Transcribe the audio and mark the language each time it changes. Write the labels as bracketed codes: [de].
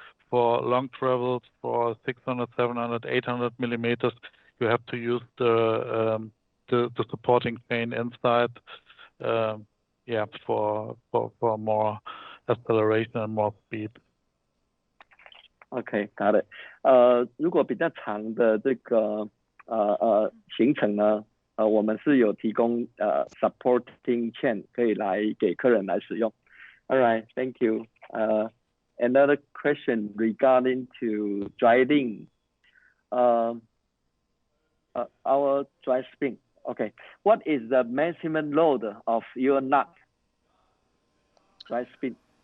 [en] For long travels, for 600, 700, 800 millimeters, you have to use the supporting chain inside. Yeah, for more acceleration and more speed. Okay, got it. [zh] 如果比较长的这个行程呢，我们是有提供supporting chain 可以来给客人来使用。 [en] All right, thank you. Another question regarding to drylin. Our dryspin. Okay, what is the maximum load of your nut? Dryspin.